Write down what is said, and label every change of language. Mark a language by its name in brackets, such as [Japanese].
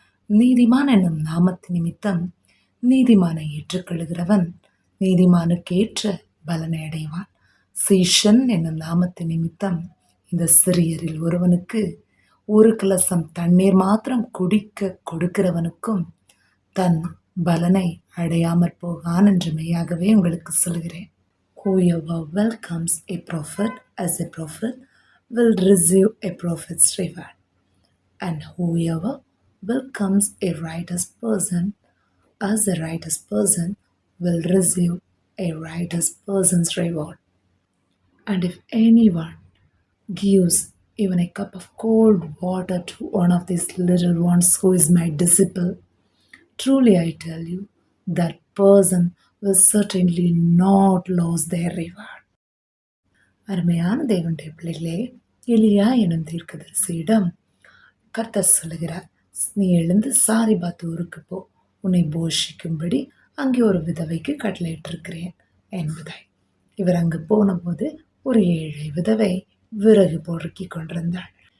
[Tamil] நீதிமான் என்னும் நாமத்து நிமித்தம் நீதிமானை ஏற்றுக்கொள்கிறவன் நீதிமானுக்கேற்ற பலனை அடைவான். சீஷன் என்னும் நாமத்து நிமித்தம் இந்த சிறியரில் ஒருவனுக்கு ஒரு கலசம் தண்ணீர் மாத்திரம் குடிக்க கொடுக்கிறவனுக்கும் தன் பலனை அடையாமற் போகான் என்று மெய்யாகவே உங்களுக்கு சொல்கிறேன். [English] Whoever welcomes a prophet as a prophet will receive a prophet's reward, and whoever welcomes a righteous person as a righteous person will receive a righteous person's reward. And if anyone gives even a cup of cold water to one of these little ones who is my disciple, truly I tell you, that person will certainly not lose their reward. [Tamil] அருமையான தேவனுடைய பிள்ளைகளே, எலியா எனும் தீர்க்கதரிசியிடம் கர்த்தர் சொல்லுகிறார், நீ எழுந்து சாரிபாத் ஊருக்கு போ, உன்னை போஷிக்கும்படி அங்கே ஒரு விதவைக்கு கட்டளையிட்டிருக்கிறேன் என்பதாய். இவர் அங்கு போனபோது ஒரு ஏழை விதவை விறகு பொறுக்கி கொண்டிருந்தாள்.